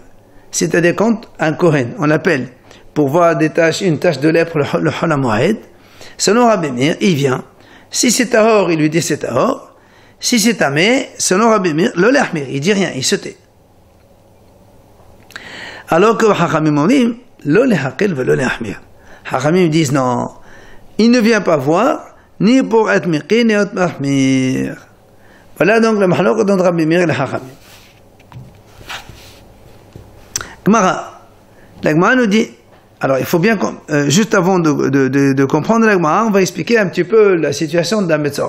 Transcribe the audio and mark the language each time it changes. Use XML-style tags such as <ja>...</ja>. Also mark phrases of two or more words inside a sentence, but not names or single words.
<fr>C'est-à-dire quand un Kohen, on l'appelle, pour voir des taches, une tache de lèpre, le Hol HaMoed, selon Rabbi Meir, il vient. Si c'est Tahor, il lui dit c'est Tahor. Si c'est Tamé, selon Rabbi Meir,</fr> <he>לא יחמיר,</he> <fr>il dit rien, il se tait. Alors que Hachamim ont dit,</fr> <he>לא להקל ולא להחמיר.</he> <fr>Hachamim disent non, il ne vient pas voir, ni pour être miqi, ni être mahmir. Voilà donc le mahlok entre Rabbi Meir et le Hachamim. Gemara. La Gemara nous dit, alors il faut bien, juste avant de comprendre la Gemara, on va expliquer un petit peu la situation de la Metzora.</fr>